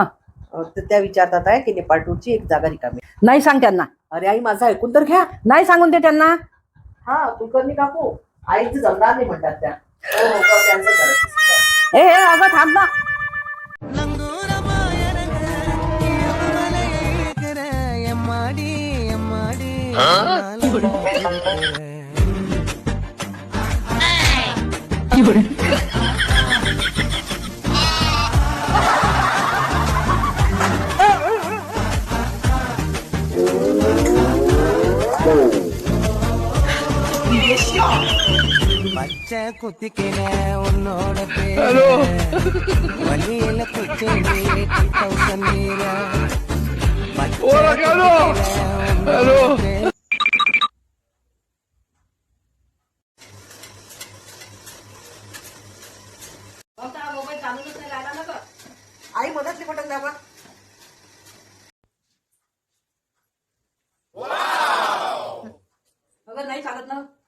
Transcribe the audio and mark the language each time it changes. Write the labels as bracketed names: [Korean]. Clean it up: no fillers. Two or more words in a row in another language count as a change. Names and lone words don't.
[Marathi] तर त्या विचारतात आहे की नेपाळ टूरची एक जागा रिकामी आहे. नाही सांग त्यांना. अरे आई, माझं ऐकून तर घ्या. नाही सांगून दे त्यांना. हा कुलकर्णी काकू, आईचं जमणार नाही म्हणतात त्या. हो, त्यांचं करायचं. ए, अगं थांब ना. Huh? [Tamil] பச்சை குத்திக்கின உன்னோட பேரு வழியில குச்சி 2000 நீரா [Marathi] मोबाईल चालूनच नाही लागला ना गं. आई मधातली बटन दाबा. अगं नाही चालत ना.